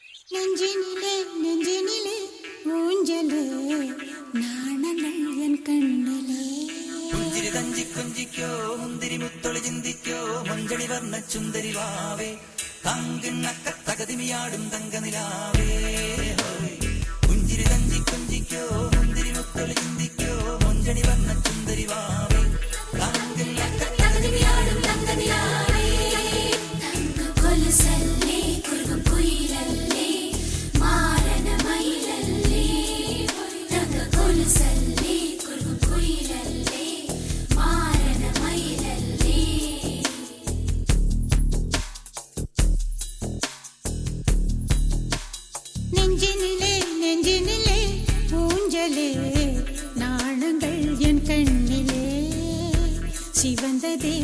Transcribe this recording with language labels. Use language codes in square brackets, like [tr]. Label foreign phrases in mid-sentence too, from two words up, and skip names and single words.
[ta] நெஞ்சினிலே நெஞ்சினிலே ஊஞ்சலே நாணங்கள் என் கண்ணிலே [ml] പുഞ്ചിരി തഞ്ചി കൊഞ്ചിക്കോ മുന്തിരി മുത്തൊളി ചിന്തിക്കോ മഞ്ചളി വർണ്ണ ചുന്ദരി വാവേ തങ്കിണ്ണക്ക തകതിമിയാടും തങ്കനിലാവേ പുഞ്ചിരി തഞ്ചി കൊഞ്ചിക്കോ മുന്തിരി മുത്തൊളി ചിന്തിക്കോ മഞ്ചളി വർണ്ണ ചുന്ദരി വാവേ തങ്കിണ്ണക്ക തകതിമിയാടും തങ്കനിലാവേ തങ്ക കൊലുസല്ലേ കുറുകും കുയിലല്ലേ മാരന മയിലല്ലേ തങ്ക കൊലുസല്ലേ കുറുകും കുയിലല്ലേ മാരന മയിലല്ലേ [ta] நெஞ்சினிலே நெஞ்சினிலே ஊஞ்சலே நாணங்கள் என் கண்ணிலே சிவந்ததே